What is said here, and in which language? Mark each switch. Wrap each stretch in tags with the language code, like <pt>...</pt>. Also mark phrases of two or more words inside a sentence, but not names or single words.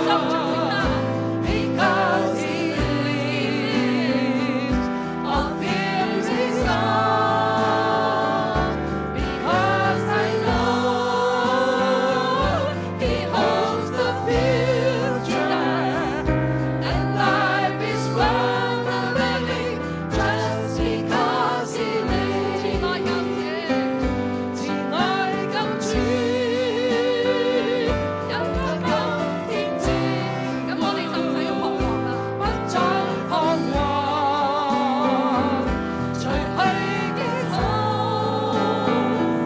<en>Because He lives, all fear is gone. Because I know He holds the future, and life is worth the living just because He lives.</en> <yue>慈愛救主，有得救天證。咁我哋就唔使彷徨啦，不再彷徨，除去驚恐。</yue>